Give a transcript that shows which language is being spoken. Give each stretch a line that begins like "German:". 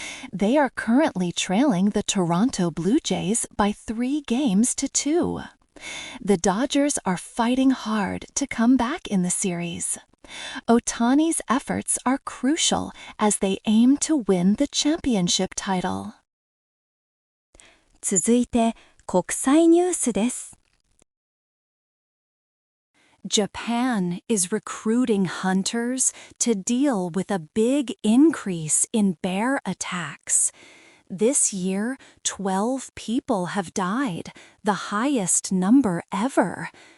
English: They are currently trailing the Toronto Blue Jays by 3-2. The Dodgers are fighting hard to come back in the series. Ohtani's efforts are crucial as they aim to win the championship title.
Japanese: 続いて、国際ニュースです。
English: Japan is recruiting hunters to deal with a big increase in bear attacks. This year, 12 people have died, the highest number ever.